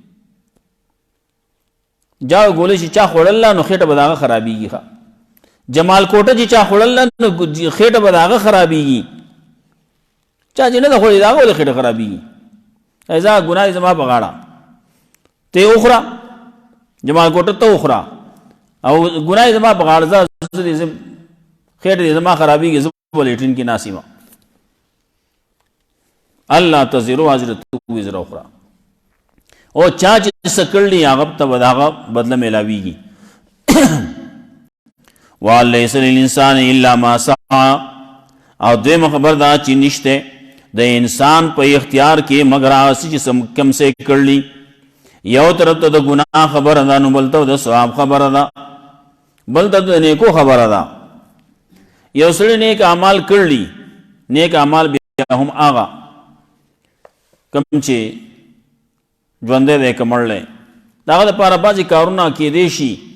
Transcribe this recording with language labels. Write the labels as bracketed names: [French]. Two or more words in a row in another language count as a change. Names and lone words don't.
[Pashto] جاړو ګولۍ چې چا خوړله نو خېټه به د هغه خرابېږي جمال کوټه چې چا خوړله نو خېټه به د هغه خرابېږي چا چې نه ده خوړې د هغه ولې خېټه خرابېږي ایزا ګناه دې زما په غاړه ته یې وخوره جمال کوټه ته وخوره او ګناه دې زما په غاړه خېټه دې زما خرابېږي زه به لیټرین کې ناست یم [Arabic] الله تزر وازرة وزر اخرى [Pashto] او چا چې څه کړلي هغه ته به د هغه بدله میلاویږي [Arabic] ولیس للانسان الا ما سعى [Pashto] او دویمه خبر دا چې نشته د انسان په اختیار کې مگر هغه چې کم څه کړلي یو طرف ته د ګناه خبره ده نو بل ته د ثواب خبره ده بل ته د نیکو خبره ده یو سړی نیک اعمال کړلي نیک اعمال بیا هم هغه کم چې ژوندی دی که مړلی د هغه دپاره بعضې کارونه کیدی شي